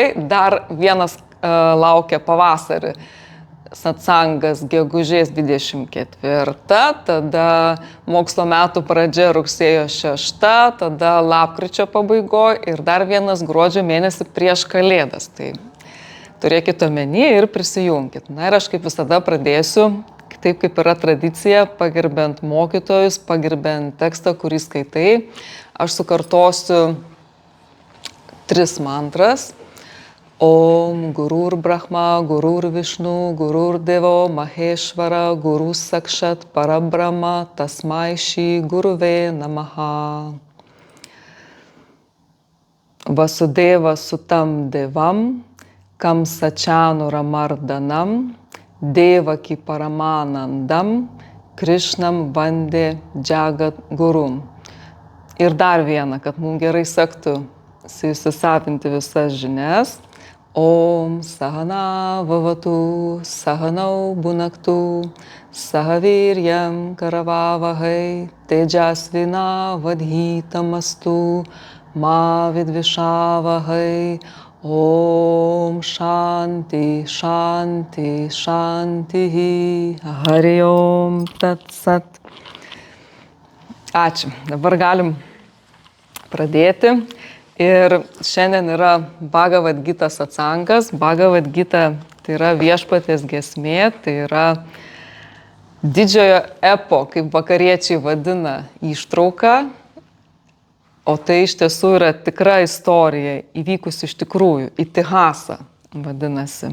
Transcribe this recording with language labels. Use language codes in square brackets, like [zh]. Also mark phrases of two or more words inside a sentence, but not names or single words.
[lt] Dar vienas laukia pavasarį. Satsangas gegužės 24, tada mokslo metų pradžia rugsėjo 6, tada lapkričio pabaigoje ir dar vienas gruodžio mėnesį prieš Kalėdas. Tai turėkit omeny ir prisijungkit. Na ir aš kaip visada pradėsiu, taip kaip yra tradicija, pagerbent mokytojus, pagerbent tekstą, kurį skaitai. Aš sukartosiu 3 mantras. [sa] Om Gurur Brahma, Gurur Vishnu, Gurur Devo, Maheshvara, Guru Sakshat, Parabrahma, Tasmai Shri Guruve Namaha. Vasudeva Sutam Devam, Kamsachanu Ramardanam, Devaki Paramanandam, Krishnam Vande Jagat Gurum. [lt] Ir dar vieną, kad mums gerai sektų įsisavinti visas žinias. [sa] Om Sahana Vavatu, Sahanau Bunaktu, Sahaviryam Karavavahai, Tejasvina Vadhitamastu, Ma Vidvishavahai, Om Shanti, Shanti, Shanti, Hari Om Tat Sat. [lt] Ačiū. Dabar galim pradėti. Ir šiandien yra Bhagavad Gita satsangas. Bhagavad Gita tai yra viešpaties giesmė, tai yra didžiojo epo, kaip vakariečiai vadina, ištrauka, o tai iš tiesų yra tikra istorija, įvykusi iš tikrųjų, itihasa vadinasi.